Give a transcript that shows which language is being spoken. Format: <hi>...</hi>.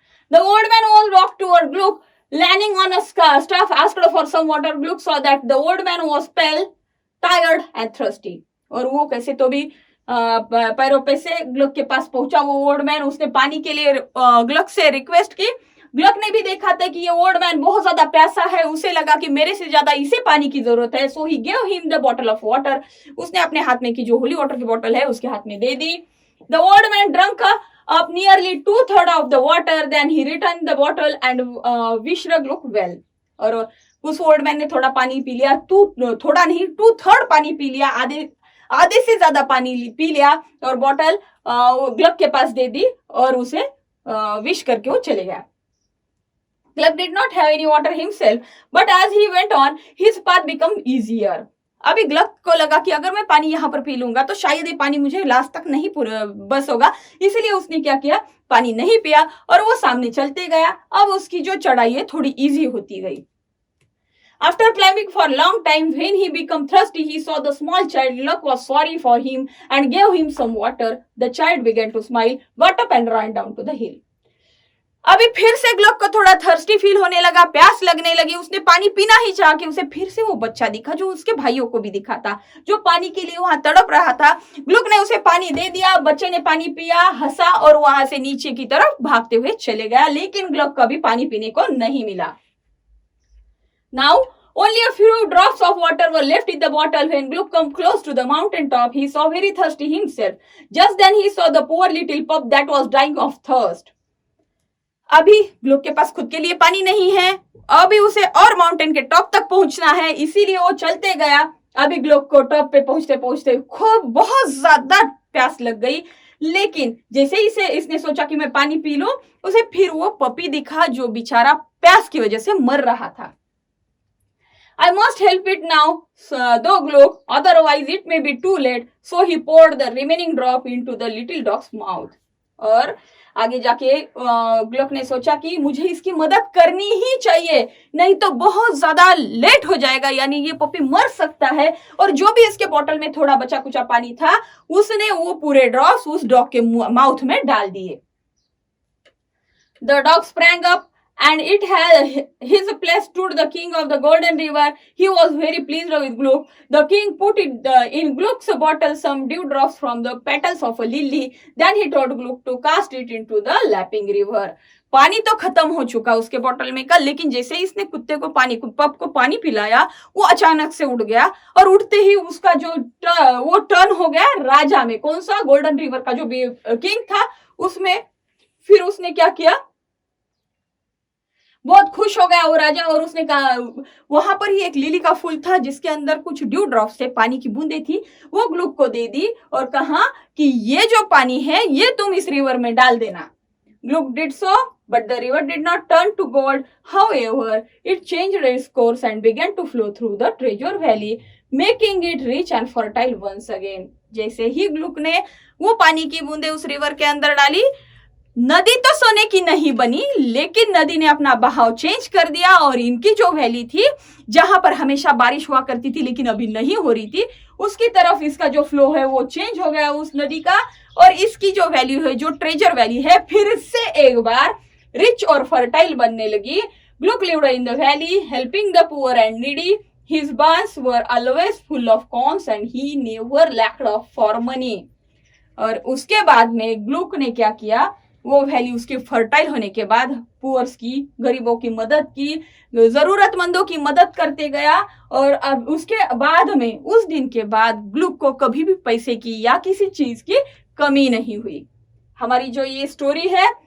<en>The old man was walked toward Gluck, leaning on a staff, asked for some water. Gluck saw that the old man was pale, tired and thirsty.</en> <hi>और वो कैसे तो भी पैरों पे से Glück के पास पहुंचा वो ओल्ड मैन. उसने पानी के लिए ग्लक से रिक्वेस्ट की. ग्लक ने भी देखा था कि ये ओल्ड मैन बहुत ज्यादा प्यासा है. उसे लगा कि मेरे से ज्यादा इसे पानी की जरूरत है.</hi> <en>So he gave him the bottle of water.</en> <hi>उसने अपने हाथ में की जो होली वाटर की बोतल है उसके हाथ में दे दी.</hi> <en>The old man drunk up nearly 2/3 of the water. Then he returned the bottle and wished Gluck well.</en> <hi>और उस ओल्ड मैन ने थोड़ा पानी पी लिया. थोड़ा नहीं, 2/3 पानी पी लिया. आधे से ज्यादा पानी पी लिया और बॉटल ग्लक के पास दे दी और उसे विश करके वो चले गया.</hi> <en>Gluck did not have any water himself, but as he went on, his path became easier.</en> <hi>अभी ग्लक को लगा कि अगर मैं पानी यहाँ पर पी लूंगा तो शायद ये पानी मुझे लास्ट तक नहीं बस होगा. इसलिए उसने क्या किया, पानी नहीं पिया और वो सामने चलते गया. अब उसकी जो चढ़ाई है थोड़ी इजी होती गई.</hi> <en>After climbing for a long time, when he became thirsty, he saw the small child. Gluck was sorry for him and gave him some water. The child began to smile, got up and ran down to the hill.</en> <hi>अभी फिर से Glück को थोड़ा thirsty feel होने लगा, प्यास लगने लगी. उसने पानी पीना ही चाहा कि उसे फिर से वो बच्चा दिखा जो उसके भाइयों को भी दिखा था, जो पानी के लिए वहां तड़प रहा था. ग्लुक ने उसे पानी दे दिया. बच्चे ने पानी पिया, हंसा और वहां से नीचे की तरफ भागते हुए चले गया. लेकिन ग्लक को भी पानी पीने को नहीं मिला.</hi> <en>Now only a few drops of water were left in the bottle. When Gluck came close to the mountain top, he saw very thirsty himself. Just then he saw the poor little pup that was dying of thirst.</en> <hi>अभी ग्लुक के पास खुद के लिए पानी नहीं है. अभी उसे और माउंटेन के टॉप तक पहुंचना है, इसीलिए वो चलते गया. अभी ग्लुक को टॉप पे पहुंचते पहुंचते खूब बहुत ज्यादा प्यास लग गई. लेकिन जैसे ही इसने सोचा कि मैं पानी पी लूं, उसे फिर वो पपी दिखा जो बेचारा प्यास की वजह से मर रहा था.</hi> <en>I must help it now, though Gluck, otherwise it may be too late. So he poured the remaining drop into the little dog's mouth.</en> <hi>और आगे जाके ग्लक ने सोचा कि मुझे इसकी मदद करनी ही चाहिए, नहीं तो बहुत ज्यादा लेट हो जाएगा, यानी ये पपी मर सकता है. और जो भी इसके बोतल में थोड़ा बचा कुचा पानी था उसने वो पूरे ड्रॉप्स उस डॉग के माउथ में डाल दिए.</hi> <en>The dog sprang up and it had his place stood the king of the golden river. He was very pleased with Gluck. The king put it in Gluck's bottle some dewdrops from the petals of a lily. Then he told Gluck to cast it into the lapping river.</en> <hi>पानी तो खत्म हो चुका उसके बोतल में का, लेकिन जैसे ही इसने कुत्ते को पप को पानी पिलाया, वो अचानक से उड़ गया और उड़ते ही उसका जो वो टर्न हो गया राजा में. कौन सा, गोल्डन रिवर का जो किंग था उसमें. फिर उसने क्या किया, बहुत खुश हो गया वो राजा और उसने कहा, वहां पर ही एक लिली का फूल था जिसके अंदर कुछ ड्यू ड्रॉप्स थे, पानी की बूंदें थी, वो ग्लुक को दे दी और कहा कि ये जो पानी है ये तुम इस रिवर में डाल देना.</hi> <en>Gluck did so, but the river did not turn to gold. However, it changed its course and began to flow through the treasure valley, making it rich and fertile once again.</en> <hi>जैसे ही ग्लुक ने वो पानी की बूंदें उस रिवर के अंदर डाली, नदी तो सोने की नहीं बनी, लेकिन नदी ने अपना बहाव चेंज कर दिया और इनकी जो वैली थी जहां पर हमेशा बारिश हुआ करती थी लेकिन अभी नहीं हो रही थी, उसकी तरफ इसका जो फ्लो है वो चेंज हो गया उस नदी का. और इसकी जो वैल्यू है, जो ट्रेजर वैली है, फिर से एक बार रिच और फर्टाइल बनने लगी.</hi> <en>Gluck lived in the valley, helping the poor and needy. His barns were always full of corns and he never lacked for money.</en> <hi>और उसके बाद में ग्लुक ने क्या किया, वो वैली उसके फर्टाइल होने के बाद पुअर्स की, गरीबों की मदद की, जरूरतमंदों की मदद करते गया. और अब उसके बाद में, उस दिन के बाद ग्लुक को कभी भी पैसे की या किसी चीज की कमी नहीं हुई. हमारी जो ये स्टोरी है</hi>